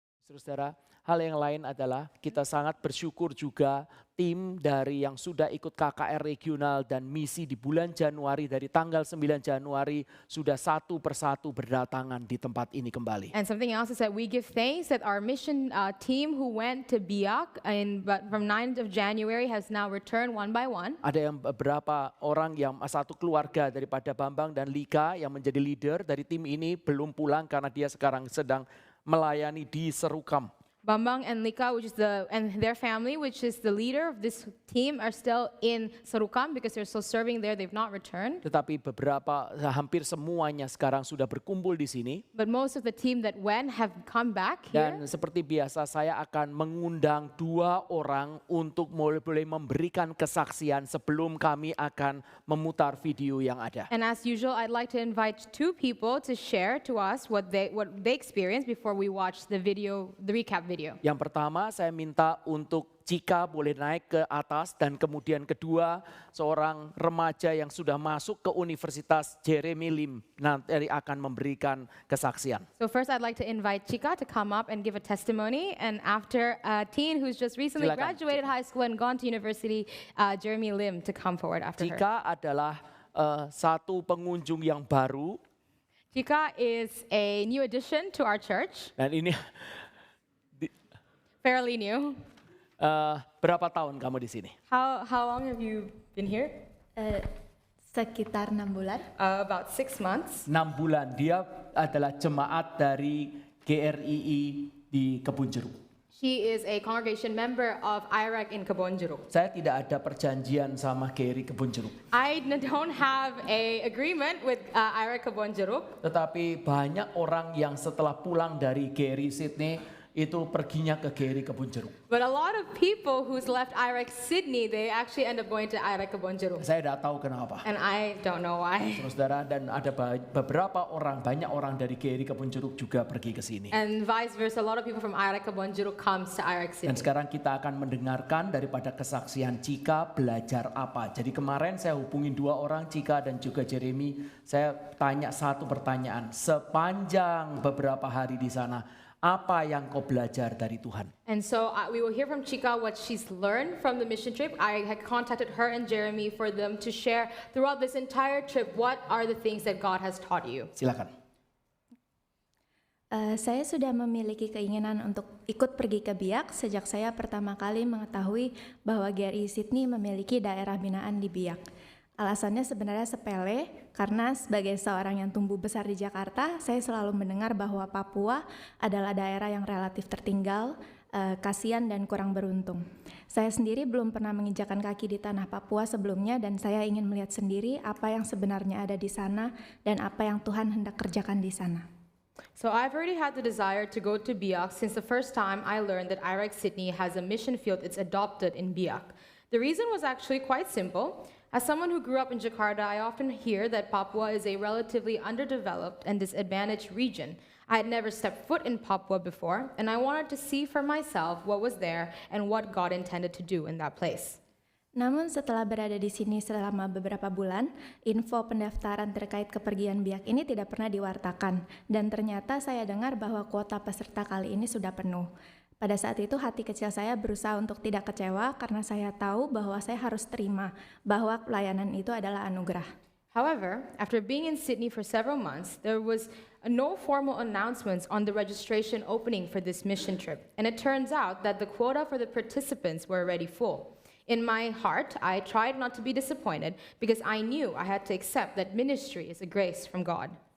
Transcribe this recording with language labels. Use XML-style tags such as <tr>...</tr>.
<id>Saudara, hal yang lain adalah kita sangat bersyukur juga tim dari yang sudah ikut KKR regional dan misi di bulan Januari dari tanggal 9 Januari sudah satu persatu berdatangan di tempat ini kembali.</id> <en>And something else is that we give thanks that our mission team who went to Biak from 9th of January has now returned one by one.</en> <id>Ada yang beberapa orang yang satu keluarga daripada Bambang dan Lika yang menjadi leader dari tim ini belum pulang karena dia sekarang sedang melayani di Serukam.</id> <en>Bambang and Lika, and their family, which is the leader of this team, are still in Serukam because they're still serving there. They've not returned.</en> <id>Tetapi hampir semuanya sekarang sudah berkumpul di sini.</id> <en>But most of the team that went have come back here.</en> <id>Dan seperti biasa saya akan mengundang 2 orang untuk boleh memberikan kesaksian sebelum kami akan memutar video yang ada.</id> <en>And as usual, I'd like to invite 2 people to share to us what they experienced before we watch the recap video.</en> <id>Yang pertama saya minta untuk Cika boleh naik ke atas dan kemudian kedua seorang remaja yang sudah masuk ke Universitas Jeremy Lim nanti akan memberikan kesaksian.</id> <en>So first I'd like to invite Chika to come up and give a testimony, and after a teen who's just recently</en> <id>Silakan,</id> <en>graduated high school and gone to university, Jeremy Lim, to come forward after her.</en> <id>Cika adalah satu pengunjung yang baru.</id> <en>Chika is a new addition to our church,</en> <id>Dan ini</id> <en>fairly new.</en> <id>berapa tahun kamu di sini?</id> <en>How long have you been here?</en> <id>Sekitar 6 bulan.</id> <en>About 6 months.</en> <id>6 bulan. Dia adalah jemaat dari GRII di Kebun Jeruk.</id> <en>She is a congregation member of IREC in Kebon Jeruk.</en> <id>Saya tidak ada perjanjian sama GRI Kebun Jeruk.</id> <en>I don't have a agreement with IREC Kebon Jeruk.</en> <id>Tetapi banyak orang yang setelah pulang dari GRI Sydney itu perginya ke GRI Kebun Jeruk.</id> <en>But a lot of people who's left IREC Sydney, they actually end up going to IREC Kebon Jeruk.</en> <id>Saya tidak tahu kenapa.</id> <en>And I don't know why.</en> <id>Saudara, dan ada banyak orang dari GRI Kebun Jeruk juga pergi ke sini.</id> <en>And vice versa, a lot of people from IREC Kebon Jeruk comes to IREC</en> <id>Dan</id> <en>Sydney.</en> <id>sekarang kita akan mendengarkan daripada kesaksian Cika belajar apa. Jadi kemarin saya hubungin 2 orang, Cika dan juga Jeremy. Saya tanya satu pertanyaan, sepanjang beberapa hari di sana, apa yang kau belajar dari Tuhan?</id> <en>And so we will hear from Chika what she's learned from the mission trip. I had contacted her and Jeremy for them to share throughout this entire trip, what are the things that God has taught you.</en> <id>Silakan. Saya sudah memiliki keinginan untuk ikut pergi ke Biak sejak saya pertama kali mengetahui bahwa GRI Sydney memiliki daerah binaan di Biak. Alasannya sebenarnya sepele, karena sebagai seorang yang tumbuh besar di Jakarta, saya selalu mendengar bahwa Papua adalah daerah yang relatif tertinggal, kasihan dan kurang beruntung. Saya sendiri belum pernah menginjakan kaki di tanah Papua sebelumnya, dan saya ingin melihat sendiri apa yang sebenarnya ada di sana dan apa yang Tuhan hendak kerjakan di sana.</id> <en>So I've already had the desire to go to Biak since the first time I learned that IREC Sydney has a mission field it's adopted in Biak. The reason was actually quite simple. As someone who grew up in Jakarta, I often hear that Papua is a relatively underdeveloped and disadvantaged region. I had never stepped foot in Papua before, and I wanted to see for myself what was there and what God intended to do in that place.</en> <id>Namun setelah berada di sini selama beberapa bulan, info pendaftaran terkait kepergian Biak ini tidak pernah diwartakan, dan ternyata saya dengar bahwa kuota peserta kali ini sudah penuh. Pada saat itu hati kecil saya berusaha untuk tidak kecewa karena saya tahu bahwa saya harus terima bahwa pelayanan itu adalah anugerah.</id> <en>However, after being in Sydney for several months, there was no formal announcements on the registration opening for this mission trip, and it turns out that the quota for the participants were already full. In my heart, I tried not to be disappointed because I knew I had to accept that ministry is a grace from God.</en>